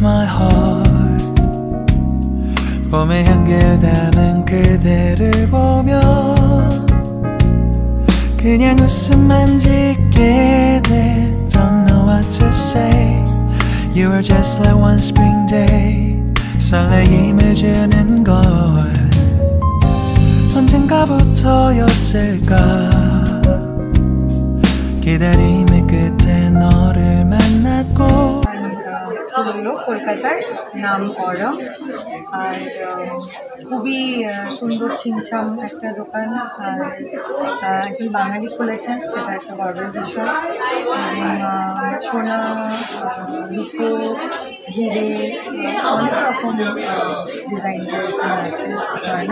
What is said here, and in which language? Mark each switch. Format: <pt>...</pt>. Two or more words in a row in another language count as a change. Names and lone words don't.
<en>heart.</en> <ko>봄의 향기를 담은 그대를 보며 그냥 웃음만 짓게 돼.</ko> <en>Don't know what to say. You were just like one spring day.</en> <ko>설레임을 주는 걸 언젠가부터였을까. 기다림의 끝에 너를 만났고.</ko> <bn>কলকাতার নাম অরম। আর খুবই সুন্দর ছিমছাম একটা দোকান, আর একজন বাঙালি খুলেছেন, সেটা একটা গর্বের বিষয়। এবং সোনা, রূপো, হিরে, অনেক রকম ডিজাইনের আছে গয়না।</bn>